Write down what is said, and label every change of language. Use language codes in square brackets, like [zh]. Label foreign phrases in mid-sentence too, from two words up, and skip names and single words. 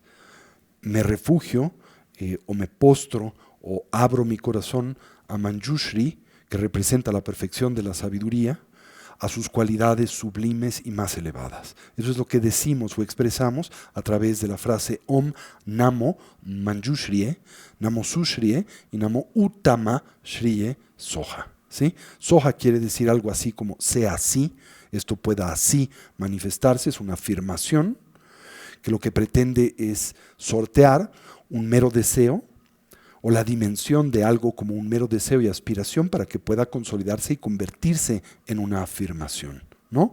[es] Me refugio o me postro o abro mi corazón a Manjushri, que representa la perfección de la sabiduría, a sus cualidades sublimes y más elevadas. Eso es lo que decimos o expresamos a través de la frase Om Namo Manjushriye, Namo Sushriye y Namo Uttama Shriye Soha. ¿Sí? Soha quiere decir algo así como sea así, esto pueda así manifestarse, es una afirmación que lo que pretende es sortear un mero deseo o la dimensión de algo como un mero deseo y aspiración para que pueda consolidarse y convertirse en una afirmación, ¿no?